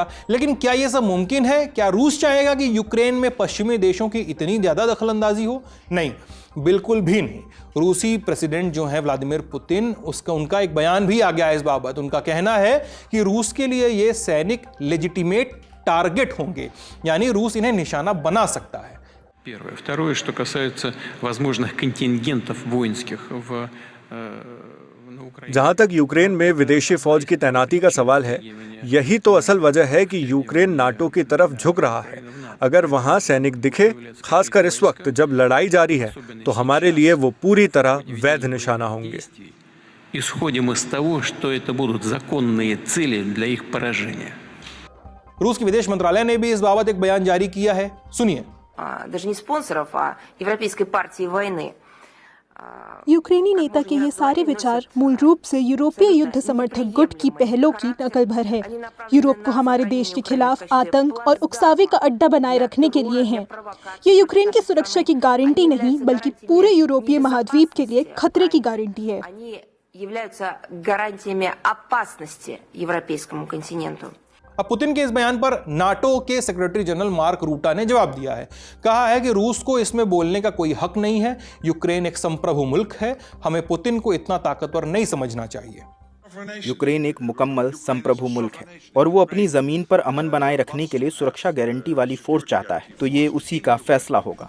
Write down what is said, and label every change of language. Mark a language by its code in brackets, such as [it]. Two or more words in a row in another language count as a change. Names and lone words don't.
[hi] लेकिन क्या ये सब मुमकिन है? क्या रूस चाहेगा कि यूक्रेन में पश्चिमी देशों की इतनी ज्यादा दखलंदाजी हो? नहीं, बिल्कुल भी नहीं। रूसी प्रेसिडेंट जो है व्लादिमीर पुतिन, उनका एक बयान भी आ गया है इस बाबत। उनका कहना है कि रूस के लिए ये सैनिक [en] legitimate target [hi] होंगे, यानी रूस इन्हें निशाना बना सकता है। [ru] Первое. Второе, что касается возможных контингентов воинских на Украине. [hi] जहां तक यूक्रेन में विदेशी फौज की तैनाती का सवाल है, यही तो असल वजह है कि यूक्रेन नाटो की तरफ झुक रहा है। अगर वहां सैनिक दिखे, खासकर इस वक्त जब लड़ाई जारी है, तो हमारे लिए वो पूरी तरह वैध निशाना होंगे। [ru] Исходим из того, что это будут законные цели для их поражения. [hi] रूस के विदेश मंत्रालय ने भी इस बाबत एक बयान जारी किया है, सुनिए। [ru] Даже не спонсоров, а Европейской партии войны. [hi] यूक्रेनी नेता के ये सारे विचार मूल रूप से यूरोपीय युद्ध समर्थक गुट की पहलों की नकल भर है। यूरोप को हमारे देश के खिलाफ आतंक और उकसावे का अड्डा बनाए रखने के लिए हैं। ये यूक्रेन की सुरक्षा की गारंटी नहीं, बल्कि पूरे यूरोपीय महाद्वीप के लिए खतरे की गारंटी है। [ru] Являются гарантиями опасности европейскому континенту. [hi] अब पुतिन के इस बयान पर नाटो के [en] Secretary General [hi] मार्क रूटा ने जवाब दिया है। कहा है कि रूस को इसमें बोलने का कोई हक नहीं है। यूक्रेन एक संप्रभु मुल्क है, हमें पुतिन को इतना ताकतवर नहीं समझना चाहिए। यूक्रेन एक मुकम्मल संप्रभु मुल्क है और वो अपनी जमीन पर अमन बनाए रखने के लिए सुरक्षा गारंटी वाली फोर्स चाहता है, तो ये उसी का फैसला होगा।